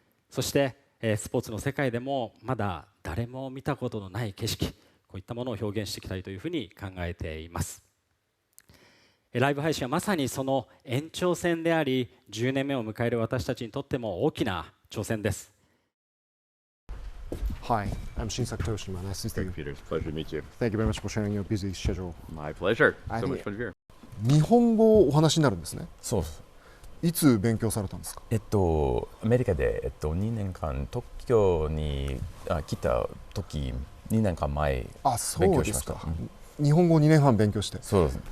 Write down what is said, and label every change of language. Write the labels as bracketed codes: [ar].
[ja] そしてスポーツの世界でもまだ誰も見たことのない景色、こういったものを表現していきたいというふうに考えています。ライブ配信はまさにその延長線であり、10年目を迎える私たちにとっても大きな挑戦です。 [en] Hi, I'm Shinsaku Toshima. Nice to meet you. Peter, it's a pleasure to meet you. Thank you very much for sharing your busy schedule. My pleasure. I So think- much fun to be here. [ja] 日本語をお話になるんですね。そうです。いつ勉強されたんですか。アメリカで、2年間東京に来た時2年間前あ、そ勉うですか強しました。日本語2年半勉強して、そうです。